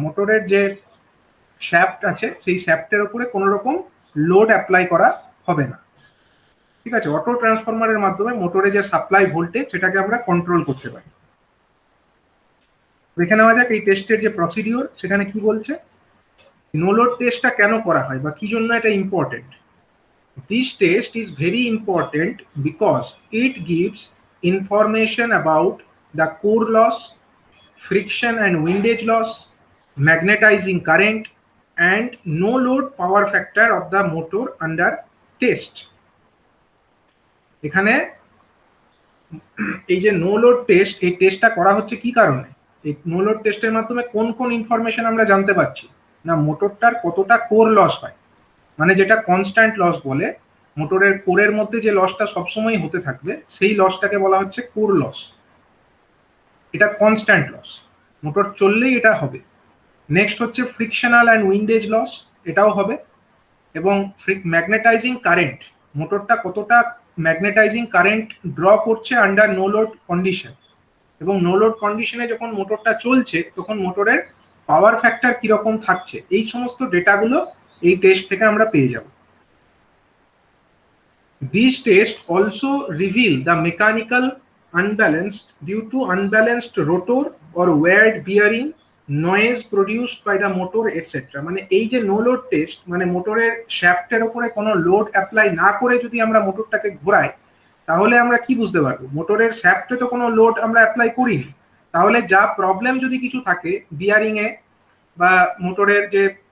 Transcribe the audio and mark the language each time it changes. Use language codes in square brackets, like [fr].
[bn] মোটরের যে শ্যাফট আছে সেই শ্যাফটের উপরে কোনো রকম লোড অ্যাপ্লাই করা হবে না। ঠিক আছে, অটো ট্রান্সফরমারের মাধ্যমে মোটরে যে সাপ্লাই ভোল্টেজ সেটাকে আমরা কন্ট্রোল করতে পারি। দেখে নেওয়া যাক এই টেস্টের যে প্রসিডিওর সেখানে কি বলছে। নো লোড টেস্টটা কেন করা হয় বা কি জন্য এটা important. [en] This test is very important because it gives information about the core loss, friction and windage loss, magnetizing current, and no load power factor of the motor under test. [bn] এখানে এই যে নো লোড টেস্ট, এই টেস্টটা করা হচ্ছে কি কারণে, এই নো লোড টেস্টের মাধ্যমে কোন কোন ইনফরমেশন আমরা জানতে পারছি না, মোটরটার কতটা কোর লস হয়, মানে যেটা কনস্ট্যান্ট লস বলে, মোটরের কোরের মধ্যে যে লসটা সবসময় হতে থাকবে সেই লসটাকে বলা হচ্ছে কোর লস। এটা কনস্ট্যান্ট লস, মোটর চললেই এটা হবে। নেক্সট হচ্ছে ফ্রিকশনাল অ্যান্ড উইন্ডেজ লস, এটাও হবে। এবং ম্যাগনেটাইজিং কারেন্ট, মোটরটা কতটা ম্যাগনেটাইজিং কারেন্ট ড্র করছে আন্ডার নো লোড কন্ডিশন, এবং নো লোড কন্ডিশনে যখন মোটরটা চলছে তখন মোটরের পাওয়ার ফ্যাক্টর কিরকম থাকছে, এই সমস্ত ডেটাগুলো এই টেস্ট থেকে আমরা পেয়ে যাব। [en] These tests also reveal the mechanical unbalance due to unbalanced rotor or weird bearing, noise produced by the motor, etc. [bn] মানে এই যে নো লোড টেস্ট, মানে মোটরের শ্যাফটের উপরে কোনো লোড অ্যাপ্লাই না করে যদি আমরা মোটরটাকে ঘোরাই, তাহলে আমরা কি বুঝতে পারবো, মোটরের শ্যাফটে তো কোনো লোড আমরা অ্যাপ্লাই করিনি, তাহলে যা প্রবলেম যদি কিছু থাকে বিয়ারিং এ বা মোটরের যে